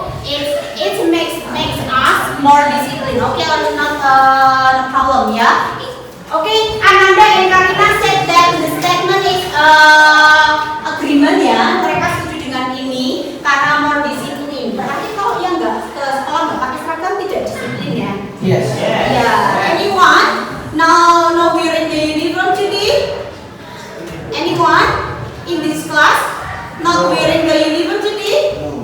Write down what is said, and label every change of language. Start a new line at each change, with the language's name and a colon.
English: It makes us more discipline. Okay, not no problem ya. Okay, Ananda and Karina said that the statement is agreement ya.
Indonesian: Mereka setuju dengan ini karena
English: more discipline.
Indonesian: Berarti kalau yang nggak ke sekolah nggak pakai seragam tidak disiplin ya?
English: Yes. Yeah. Anyone? Now we're in the uniform today. Anyone in this class not wearing the uniform today?